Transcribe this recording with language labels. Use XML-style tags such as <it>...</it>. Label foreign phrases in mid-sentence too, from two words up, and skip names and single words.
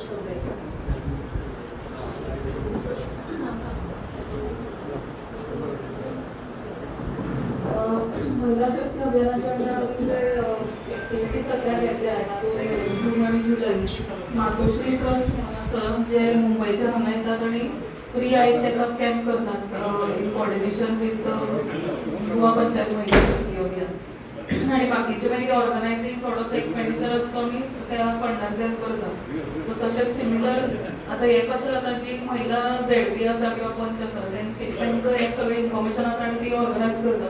<mr>महिला शक्ती अभियानाच्या आम्ही जे ऍक्टिव्हिटी सध्या घेतल्या आहेत जून आणि जुलै मातोश्री ट्रस्ट असं जे मुंबईच्या हांगा येतात आणि</mr> <en>free eye checkup camp</en> <mr>करतात</mr> <en>in coordination with</en> <mr>गोवा पंचायत महिला शक्ती अभियान.</mr> <kok>आणि बाकीचे मागीर ऑर्गनायझींग थोडोसो एक्सपेंडिचर असतो आमी त्या फंडांतल्यान करतात. सो तशेंच सिमिलर आतां हें कशें जाता जी महिला झेडपी आसा किंवा पंच आसा तांकां हें सगळें इन्फॉर्मेशन आसा आनी ती ऑर्गनायज करता.</kok>